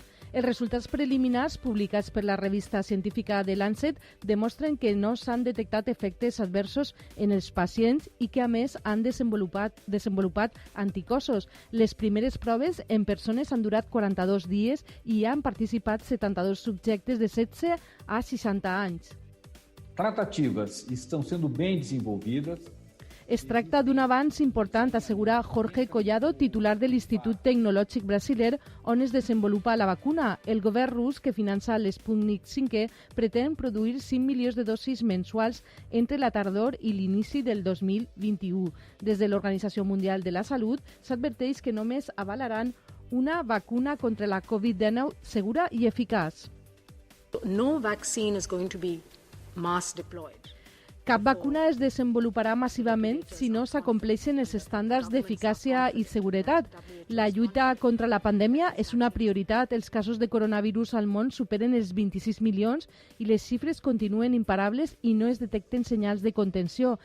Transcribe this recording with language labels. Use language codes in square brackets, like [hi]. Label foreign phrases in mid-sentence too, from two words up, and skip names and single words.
[ca] Els resultats preliminars publicats per la revista científica The Lancet demostren que no s'han detectat efectes adversos en els pacients i que, a més, han desenvolupat anticossos. Les primeres proves en persones han durat 42 dies i han participat 72 subjectes de 16 a 60 anys. [pt] Tratativas estão sendo bem desenvolvidas. [ca] Es tracta d'un avanç important, assegura Jorge Collado, titular de l'Institut Tecnològic Brasiler, on es desenvolupa la vacuna. El govern rus, que finança l'Sputnik V, pretén produir 5 milions de dosis mensuals entre la tardor i l'inici del 2021. Des de l'Organització Mundial de la Salut s'adverteix que només avalaran una vacuna contra la Covid-19 segura i eficaç. [en] No vaccine is going to be mass deployed. [ca] Cap vacuna es desenvoluparà massivament si no s'acompleixen els estàndards d'eficàcia i seguretat. La lluita contra la pandèmia és una prioritat. Els casos de coronavirus al món superen els 26 milions i les xifres continuen imparables i no es detecten senyals de contenció.